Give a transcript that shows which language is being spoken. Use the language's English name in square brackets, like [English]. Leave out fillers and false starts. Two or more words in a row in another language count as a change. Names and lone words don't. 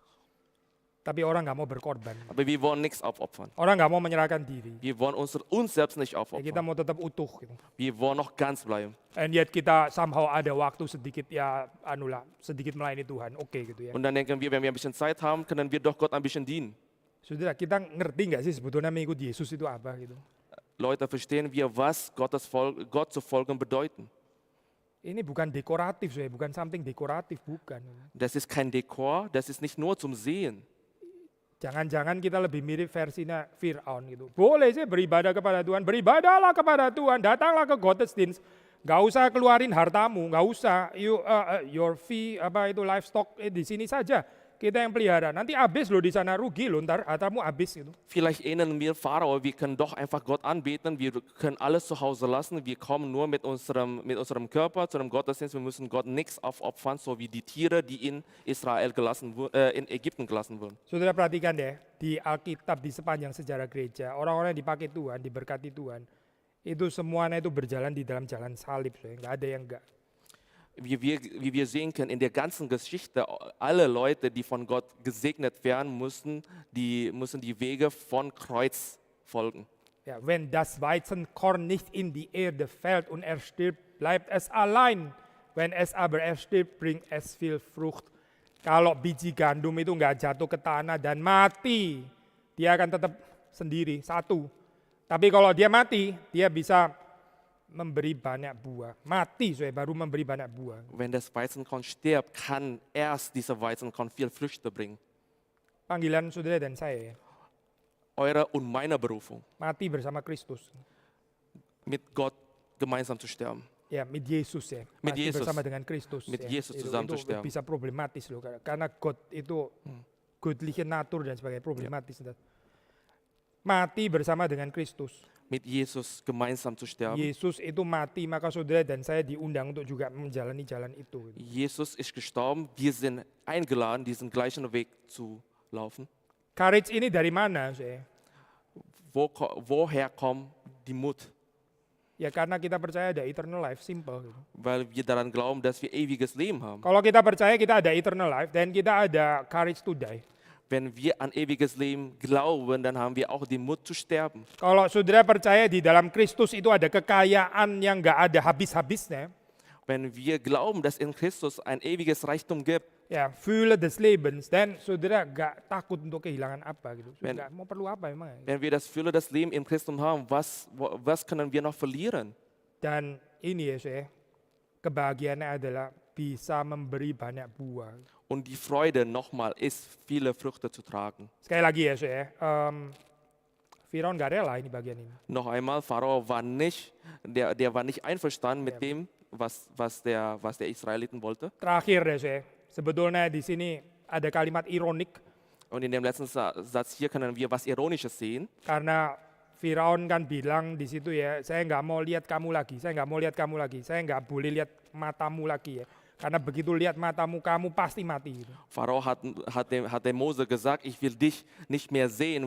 [Indonesian] Tapi orang nggak mau berkorban. [German] Aber wir wollen nichts aufopfern. [Indonesian] Orang nggak mau menyerahkan diri. [German] Wir wollen uns selbst nicht [Indonesian] Ya, kita [German] aufopfern. [Indonesian] mau tetap utuh gitu. [German] Wir wollen noch ganz bleiben. [English] And yet [Indonesian] kita somehow ada waktu sedikit ya sedikit melayani Tuhan. Oke gitu ya. [German] Und dann denken wir, wenn wir ein bisschen Zeit haben, können wir doch Gott ein bisschen dienen. [Indonesian] Saudara, kita ngerti nggak sih sebetulnya mengikut Yesus itu apa gitu? [German] Leute, verstehen wir, was Gott zu folgen bedeuten? [Indonesian] Ini bukan dekoratif, bukan something dekoratif, bukan. [German] Das ist kein Dekor, das ist nicht nur zum Sehen. [Indonesian] Jangan-jangan kita lebih mirip versinya Fir'aun gitu. Boleh sih beribadah kepada Tuhan, beribadahlah kepada Tuhan, datanglah ke Gottesdienst. Gak usah keluarin hartamu, gak usah [English] your fee livestock [Indonesian] di sini saja. Kita yang pelihara. Nanti habis loh di sana, rugi loh ntar hartamu habis gitu. [German] Vielleicht ähneln wir Pharao, wir können doch einfach Gott anbeten, wir können alles zu Hause lassen, wir kommen nur mit unserem Körper zu einem Gottesdienst, wir müssen Gott nichts aufopfern, so wie die Tiere, die in Ägypten gelassen wurden. [Indonesian] Saudara perhatikan deh, di Alkitab di sepanjang sejarah gereja, orang-orang yang dipakai Tuhan, diberkati Tuhan, itu semuanya itu berjalan di dalam jalan salib, nggak ada yang enggak. [German] Wie wir sehen können, in der ganzen Geschichte, alle Leute, die von Gott gesegnet werden, müssen die Wege von Kreuz folgen. Ja, wenn das Weizenkorn nicht in die Erde fällt und er stirbt, bleibt es allein. Wenn es aber erstirbt, bringt es viel Frucht. [Indonesian] Kalau biji gandum itu nggak jatuh ke tanah dan mati, dia akan tetap sendiri, satu. Tapi kalau dia mati, dia bisa memberi banyak buah. Mati baru memberi banyak buah. [German] Wenn das Weizenkorn stirbt, kann erst dieser Weizenkorn viel Früchte bringen. [Indonesian] Panggilan saudara dan saya, [German] Eure und meine Berufung, [Indonesian] mati bersama Kristus. [German] mit Gott gemeinsam zu sterben. Ya, mit Yesus ya. Mit [Indonesian] Mati Yesus. bersama dengan Kristus. [German] Mit ya. Jesus zusammen zu [Indonesian] itu [German] sterben. [Indonesian] bisa problematis loh, karena God itu [German] göttliche Natur [Indonesian] dan sebagainya problematis. Mati bersama dengan Kristus. [German] Mit Jesus gemeinsam zu sterben. [Indonesian] Yesus itu mati, maka saudara dan saya diundang untuk juga menjalani jalan itu. [German] Jesus ist gestorben, wir sind eingeladen, diesen gleichen Weg zu laufen. [Indonesian] Courage ini dari mana? [German] Woher kommt die Mut? [Indonesian] Ya karena kita percaya ada [English] eternal life, [Indonesian] simple. [German] Weil wir daran glauben, dass wir ewiges Leben haben. [Indonesian] Kalau kita percaya kita ada [English] eternal life [Indonesian] dan kita ada [English] courage to die. [German] Wenn wir an ewiges Leben glauben, dann haben wir auch den Mut zu sterben. [Indonesian] Kalau saudara percaya di dalam Kristus itu ada kekayaan yang nggak ada habis-habisnya, [German] Wenn wir glauben, dass in Christus ein ewiges Reichtum gibt, ya Fülle des Lebens, [Indonesian] dan saudara nggak takut untuk kehilangan apa gitu. Ben- Nggak mau perlu apa emang. [German] wenn wir das Fülle des Lebens in Christus haben, was können wir noch verlieren? [Indonesian] Dan ini ya kebahagiaannya adalah bisa memberi banyak buah. [German] Und die Freude nochmal ist, viele Früchte zu tragen. [Indonesian] Sekali lagi ya Firaun nggak rela ini bagian ini. [German] Noch einmal, Pharao war nicht, der war nicht einverstanden mit dem, was der Israeliten wollte. [Indonesian] Terakhir ya sebetulnya di sini ada kalimat ironik [German] Und in dem letzten Satz hier können wir was Ironisches sehen. [Indonesian] karena Firaun kan bilang di situ ya, saya nggak mau lihat kamu lagi, saya nggak mau lihat kamu lagi, saya nggak boleh lihat matamu lagi ya. Karena begitu lihat matamu, kamu pasti mati. Gitu. [German] Pharao hat dem Mose gesagt, ich will dich nicht mehr sehen.